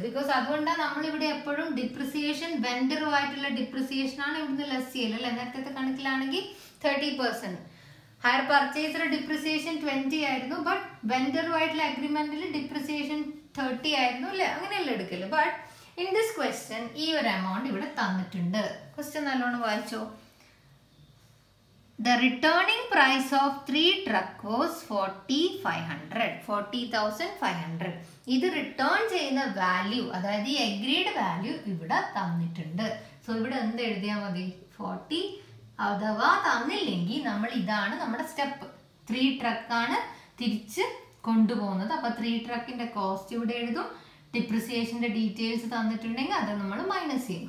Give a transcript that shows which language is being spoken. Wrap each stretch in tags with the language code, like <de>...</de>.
<ml>Because അതുകൊണ്ടാണ് നമ്മളിവിടെ എപ്പോഴും ഡിപ്രിസിയേഷൻ വെണ്ടറുമായിട്ടുള്ള ഡിപ്രിസിയേഷൻ ആണ് ഇവിടുന്ന് ലെസ് ചെയ്യല് അല്ലെ? നേരത്തെ കണക്കിലാണെങ്കിൽ 30%. ഹയർ പർച്ചേസർ ഡിപ്രിസിയേഷൻ 20 ആയിരുന്നു. ബട്ട് വെണ്ടറുമായിട്ടുള്ള അഗ്രിമെന്റിൽ ഡിപ്രിസിയേഷൻ 30 ആയിരുന്നു അല്ലെ? അങ്ങനെയല്ല എടുക്കല്.</ml> <en>but in this question</en> <ml>ഈ ഒരു എമൗണ്ട് ഇവിടെ തന്നിട്ടുണ്ട്. ക്വസ്റ്റ്യൻ നല്ലോണം വായിച്ചോ.</ml> <en>The returning price of 3 truck was 40,500.</en> <ml>ഇത് റിട്ടേൺ ചെയ്യുന്ന വാല്യൂ, അതായത് ഈ അഗ്രീഡ് വാല്യൂ ഇവിടെ തന്നിട്ടുണ്ട്. സോ ഇവിടെ എന്ത് എഴുതിയാൽ മതി? 40. അഥവാ തന്നില്ലെങ്കിൽ നമ്മൾ ഇതാണ് നമ്മുടെ സ്റ്റെപ്പ്. 3 ട്രക്കാണ് തിരിച്ച് കൊണ്ടുപോകുന്നത്. അപ്പോൾ 3 ട്രക്കിൻ്റെ കോസ്റ്റ് ഇവിടെ എഴുതും. ഡിപ്രിസിയേഷൻ്റെ ഡീറ്റെയിൽസ് തന്നിട്ടുണ്ടെങ്കിൽ അത് നമ്മൾ മൈനസ് ചെയ്യും.</ml>